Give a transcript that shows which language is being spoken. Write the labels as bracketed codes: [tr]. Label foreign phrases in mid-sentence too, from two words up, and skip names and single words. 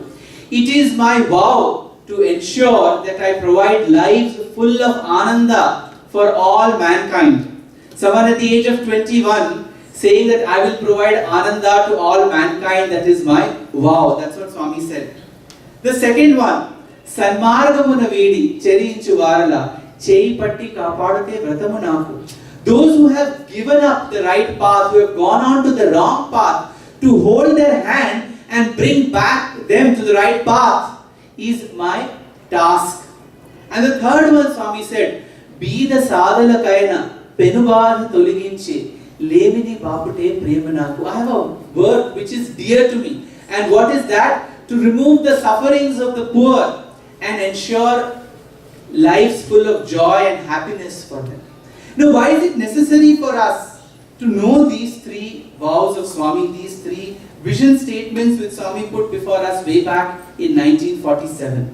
[en] It is my vow to ensure that I provide lives full of Ananda for all mankind. Someone at the age of 21 saying that I will provide Ananda to all mankind, that is my vow. That's what Swami said. The second one, [te] సన్మార్గమును వీడి చరించు వారల చేయి పట్టి కాపాడుటే వ్రతము నాకు. [en] Those who have given up the right path, who have gone on to the wrong path, to hold their hand and bring back them to the right path is my task. And the third one, Swami said, [te] బీద సాదల కైన పెనుబాధ తొలగించు లేమిని బాపుటే ప్రేమ నాకు. [en] I have a work which is dear to me. And what is that? To remove the sufferings of the poor and ensure lives full of joy and happiness for them. Now, why is it necessary for us to know these 3 vows of Swami, these 3 vision statements which Swami put before us way back in 1947?